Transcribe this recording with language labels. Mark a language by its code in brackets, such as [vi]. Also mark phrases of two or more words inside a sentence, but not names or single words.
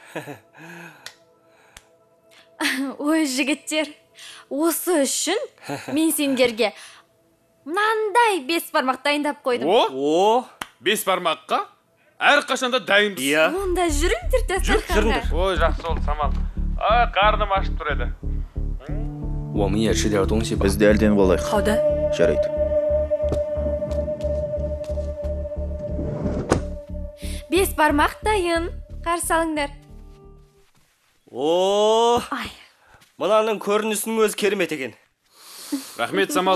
[kk] Ой, жігіттер, осы үшін мен сендерге мынандай 5 бармақ дайындап қойдым. О, 5 бармаққа әрқашанда дайынбыз. иә. Онда жүріңдер дастарханға. жүріңдер. Ой, жақсы болды, Самал. Қарным ашып тұр еді. [zh] 我们也吃点东西吧。 [kk] Біз де әлденіп алайық. [zh] 好的。 [kk] Жарайды. Бес бармақ дайын. Қарсы алыңдар. О, Ай, мынаның көрінісінің өзі керемет екен. Рахмет, Самал.